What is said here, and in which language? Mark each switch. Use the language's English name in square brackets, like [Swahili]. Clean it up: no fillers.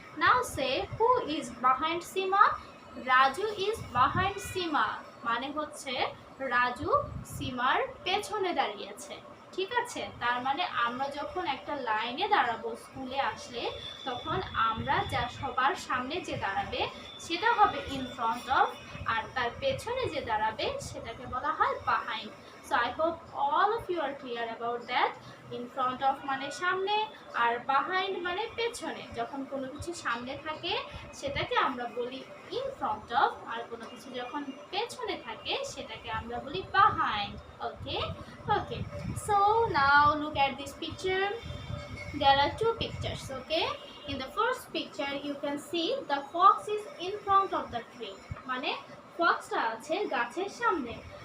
[English] Now say who is behind Seema? Raju is behind Seema, [Bangla] মানে হচ্ছে রাজু সীমার পেছনে দাঁড়িয়েছে। ঠিক আছে, তার মানে আমরা যখন একটা লাইনে দাঁড়াবো স্কুলে আসলে, তখন আমরা যা সবার সামনে যে দাঁড়াবে সেটা হবে ইন ফ্রন্ট অফ, আর তার পেছনে যে দাঁড়াবে সেটাকে বলা হয় behind. [English] So I hope all of you are clear about that. [Bangla] In front of মানে সামনে আর behind মানে পেছনে। যখন কোনো কিছু সামনে থাকে সেটাকে আমরা বলি in front of, আর কোনো কিছু যখন পেছনে থাকে সেটাকে আমরা বলি behind. [English] Okay, okay, so now look at this picture. There are two pictures. Okay, in the first picture you can see the fox is in front of the tree, [Bangla] মানে ফক্সটা আছে গাছের সামনে।